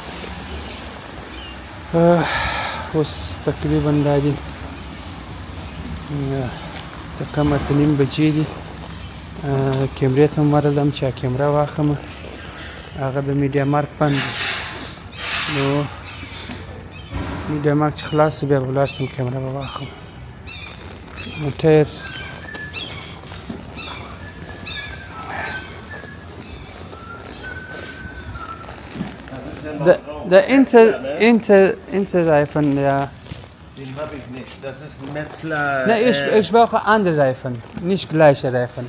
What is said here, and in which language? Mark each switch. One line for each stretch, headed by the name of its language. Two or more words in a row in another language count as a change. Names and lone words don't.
Pashto: اوس تقریبا دا دي څه کم 8:30 بجې دي کیمرې ته هم ورغلم چې کیمره واخلم هغه د میډیا مارک بند نو میډیا مارک چې خلاص بیا به ولاړ شم کیمره به واخلم نو ټایر
German: Der Interreifen, ja. Den habe ich nicht. Das ist ein Metzler. Ne, ich brauche andere Reifen, nicht gleiche Reifen.